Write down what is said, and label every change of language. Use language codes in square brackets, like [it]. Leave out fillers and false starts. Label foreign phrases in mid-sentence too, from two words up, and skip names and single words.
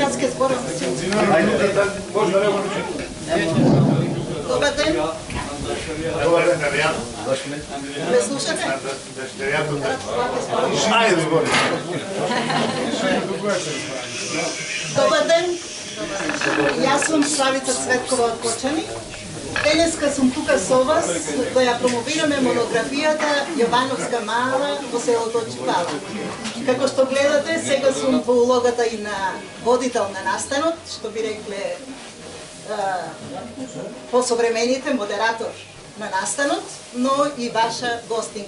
[bg] Аз ке сборам за си. Добър ден. Добър ден, Адриан. [mk] Ме слушате? Айде, сбори. Добър ден. Јас сум Славица Цветкова од Кочани. Денеска сум тука со вас да ја промовираме монографијата Јовановска мала во селото Чипала. Како што гледате, сега сум во улогата и на водител на настанот, што би рекле посовремените модератор на настанот, но и ваша гостинка.